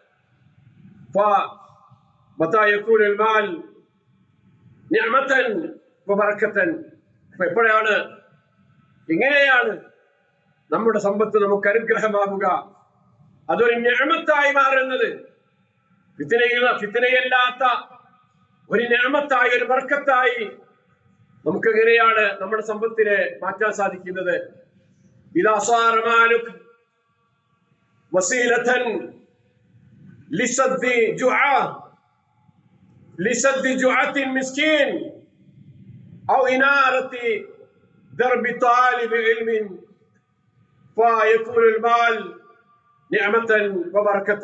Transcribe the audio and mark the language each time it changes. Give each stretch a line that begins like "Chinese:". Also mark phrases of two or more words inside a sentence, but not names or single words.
Malayalam: എപ്പോഴാണ്, എങ്ങനെയാണ് നമ്മുടെ സമ്പത്ത് നമുക്ക് അനുഗ്രഹമാകുക, അതൊരു നിഅമത്തായി മാറുന്നത്? ഫിത്നയല്ലാത്ത ഒരു നിഅമത്തായി, ഒരു ബർക്കത്തായി നമുക്ക് എങ്ങനെയാണ് നമ്മുടെ സമ്പത്തിനെ മാറ്റാൻ സാധിക്കുന്നത്?
Arabic: إذا صار مالك وسيلة لسد جوعة مسكين أو إنارة درب طالب علم فيكون المال نعمة وبركة.